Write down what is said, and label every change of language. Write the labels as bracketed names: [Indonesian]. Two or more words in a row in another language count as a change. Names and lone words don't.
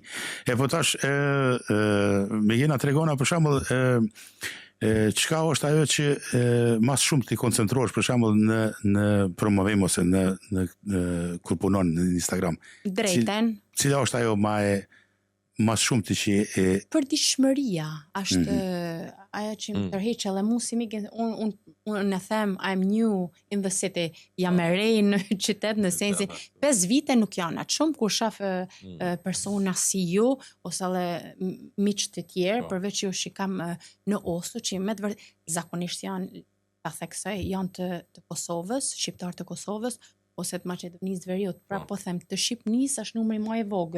[Albanian] E po tash, me jena tregona për shembull, çka është ajo që mas shumë ti koncentrohesh për shembull në promovim ose në kur punon në Instagram. Drejten. Cila është ajo mas shumë ti që përditshmëria është ajo që më tërheq edhe mua si mik, unë e them [English] I'm new in the city, [Albanian] jam e re në qytet në sensin 5 vite nuk janë atë shumë kur shaf persona si ju ose edhe miq të tjerë përveç ju që kam në Oslo që me të vërtet zakonisht janë ta theksoj janë të Kosovës, shqiptar të Kosovës ose të Maqedonisë Veriut, pra po them të Shqipërisë është numri më i vogël.